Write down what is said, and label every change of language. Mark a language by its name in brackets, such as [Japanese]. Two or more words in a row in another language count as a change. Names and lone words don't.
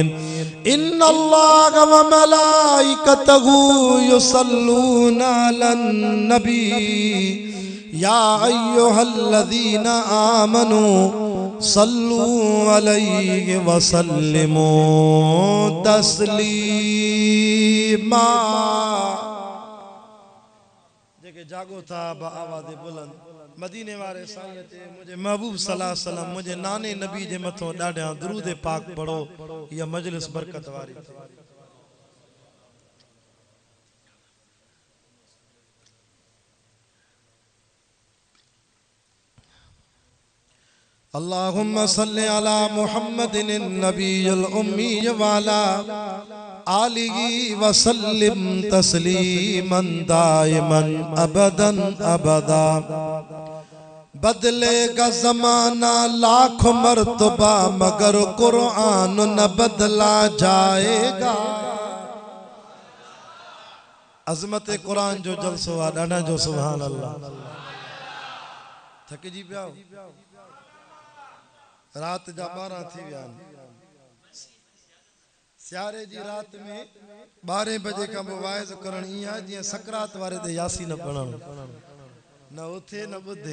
[Arabic] إن الله وملائكته يصلون على النبي يا أيها الذين آمنوا صلوا عليه وسلموا تسليما. [Sindhi] जेके जागो था आवाज़ बुलंद मदीने वारे साईं ते मुझे महबूब [Arabic] صلى الله عليه وسلم [Sindhi] मुझे नाने नबी जे मथो ॾाढा दुरूद पाक पढ़ो। यह मजलिस बरकत वारी। [Arabic] اللهم صل على محمد النبي الأمي و على آله و سلم تسليما دائما أبدا أبدا. [Urdu] بدلےگا زمانہ لاکھ مرتبہ مگر قرآن نہ بدلا جائےگا. [Sindhi] अज़मत कुरान जो जलसो आ ॾाढा जो [Arabic] سبحان الله. [Sindhi] थकिजी पिया रात जा 12 थी विया। सियारे जी रात में 12 बजे का वाइज़ करण इया जीअं सकरात वारे ते यासीन पढ़ण न उथे न बुधे।